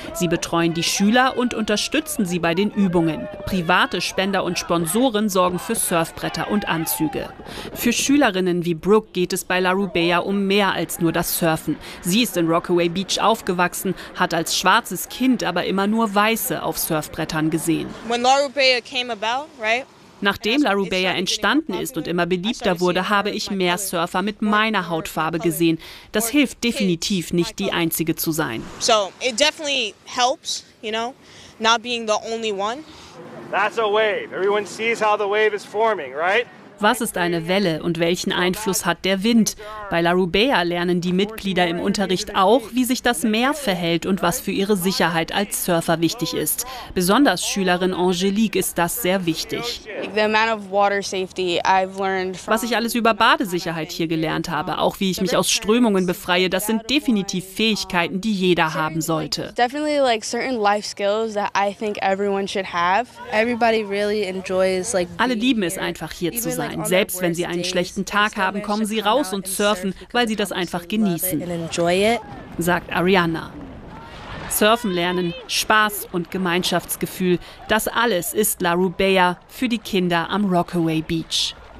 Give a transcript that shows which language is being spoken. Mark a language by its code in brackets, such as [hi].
[de] Sie betreuen die Schüler und unterstützen sie bei den Übungen. Private Spender und Sponsoren sorgen für Surfbretter und Anzüge. Für Schülerinnen wie Brooke geht es bei La Rubea um mehr als nur das Surfen. Sie ist in Rockaway Beach aufgewachsen, hat als schwarzes Kind aber immer nur Weiße auf Surfbrettern gesehen. [en] When La Rubea came about, right? [de] Nachdem La Rubea entstanden ist und immer beliebter wurde, habe ich mehr Surfer mit meiner Hautfarbe gesehen. Das hilft definitiv nicht, die Einzige zu sein. [en] So, it definitely helps, you know, not being the only one. That's a wave. Everyone sees how the wave is forming, right? [de] Was ist eine Welle und welchen Einfluss hat der Wind? Bei La Rubea lernen die Mitglieder im Unterricht auch, wie sich das Meer verhält und was für ihre Sicherheit als Surfer wichtig ist. Besonders Schülerin Angelique ist das sehr wichtig. Was ich alles über Badesicherheit hier gelernt habe, auch wie ich mich aus Strömungen befreie, das sind definitiv Fähigkeiten, die jeder haben sollte. [en] Definitely like certain life skills that I think everyone should have. Everybody really enjoys like. [de] Alle lieben es einfach hier zu sein. Selbst wenn sie einen schlechten Tag haben, kommen sie raus und surfen, weil sie das einfach genießen, sagt Ariana. Surfen lernen, Spaß und Gemeinschaftsgefühl, das alles ist La Rubea für die Kinder am Rockaway Beach.